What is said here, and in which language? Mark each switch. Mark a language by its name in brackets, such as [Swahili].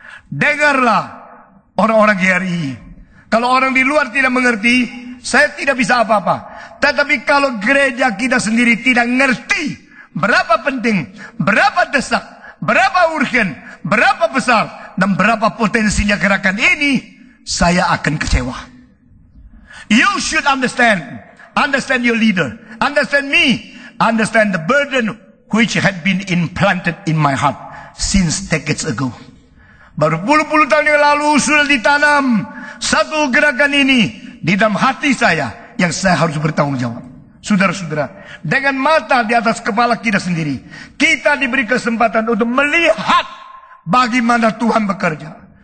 [Indonesian] Dengarlah orang-orang GRI. Kalau orang di luar tidak mengerti, saya tidak bisa apa-apa. Tetapi kalau gereja kita sendiri tidak ngerti berapa penting, berapa desak, berapa urgen, berapa besar, dan berapa potensinya gerakan ini, saya akan kecewa. [English] You should understand your leader, understand me, understand the burden which had been implanted in my heart since decades ago. [Indonesian] Baru puluh-puluh tahun yang lalu sudah ditanam satu gerakan ini di dalam hati saya yang saya harus bertanggung jawab. Saudara-saudara, dengan mata di atas kepala kita sendiri, kita diberi kesempatan untuk melihat bagaimana Tuhan bekerja.